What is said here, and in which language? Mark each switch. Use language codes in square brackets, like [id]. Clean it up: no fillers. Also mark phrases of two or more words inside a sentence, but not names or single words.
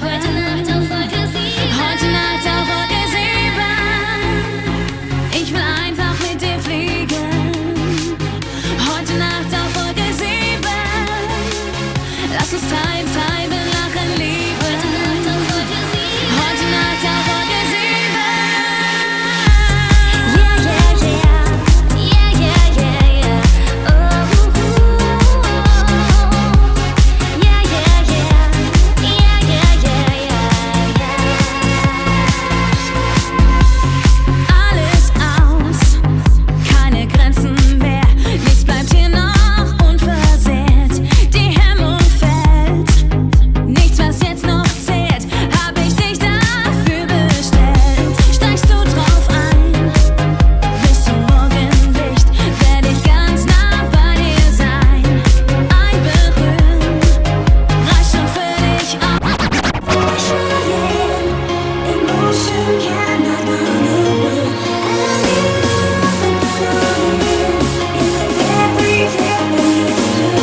[de] Heute Nacht auf Wolke 7. Heute Nacht auf Wolke 7. Ich will einfach mit dir fliegen. Heute Nacht auf Wolke 7. Lass uns treiben, treiben, lachen, lieben. Heute Nacht auf Wolke 7. Heute Nacht auf Wolke 7. Yeah, yeah, yeah. Yeah, yeah, yeah, yeah. Oh, yeah, yeah, yeah. Yeah, yeah, yeah, yeah, yeah. Alles aus, keine Grenzen mehr. Nichts bleibt hier noch unversehrt. Die Hemmung fällt, nichts, was jetzt noch zählt. Hab ich dich dafür bestellt? Steigst du drauf ein? Bis zum Morgenlicht werd ich ganz nah bei dir sein. Ein Berühren reicht schon für dich aus. [en] Emotion cannot run away. It's everything we used to do.